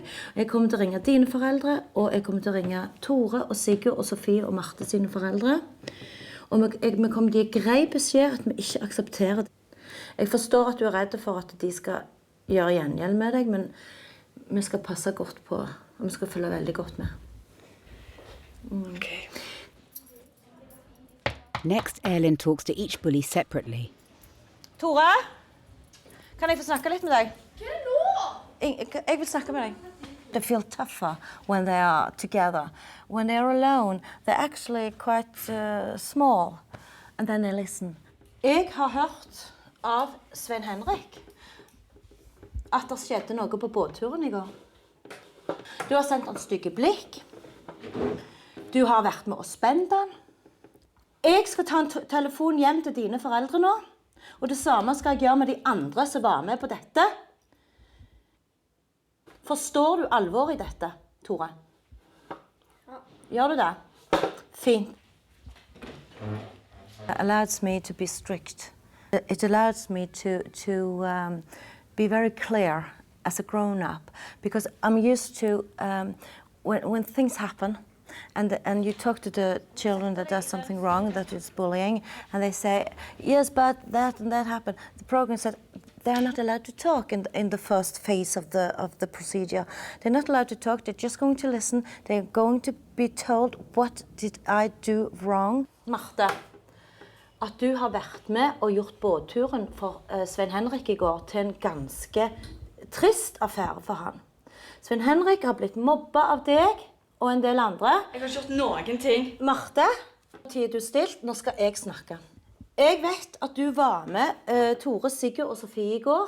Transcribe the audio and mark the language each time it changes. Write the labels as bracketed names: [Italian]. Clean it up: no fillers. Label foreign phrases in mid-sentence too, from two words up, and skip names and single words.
[Norwegian] Jeg kommer til å ringe dine foreldre, og jeg kommer til å ringe Tore og Sigurd og Sofie og Marte sine foreldre. Og vi kommer til å gi grei beskjed at vi ikke aksepterer det. Jeg forstår at du er redd for at de skal gjøre gjengjeld med deg, men vi skal passe godt på, og vi skal følge veldig godt med. Ok. [English] Next, Elin talks to each bully separately. [Norwegian] Tore, kan jeg få snakke litt med deg? Hva er det nå? Jeg vil snakke med deg. [English] They feel tougher when they are together. When they are alone, they're actually quite small. And then they listen. [Norwegian] Jeg har hørt av Sven Henrik at det skjedde noe på båtturen i går. Du har sendt han stygge blikk. Du har vært med å spenne han. Jeg skal ta en telefon hjem til dine foreldre nå, og det samme skal jeg gjøre med de andre som var med på dette. Forstår du alvor i dette, Tore? Ja. Gjør du det? Fint. [English] It allows me to be strict. It allows me to be very clear as a grown-up, because I'm used to, when things happen, and you talk to the children that does something wrong, that is bullying, and they say, yes, but that and that happened. The program said they're not allowed to talk in the first phase of the procedure. They're not allowed to talk, they're just going to listen. They're going to be told, what did I do wrong? [Norwegian] Marte, at du har vært med og gjort båtturen for Sven Henrik i går til en ganske trist affære for han. Sven Henrik har blitt mobbet av deg og en del andre. Jeg har ikke gjort noen ting. Marte, tid du stilt, nå skal jeg snakke. Jeg vet at du var med Tore, Sigurd og Sofie i går.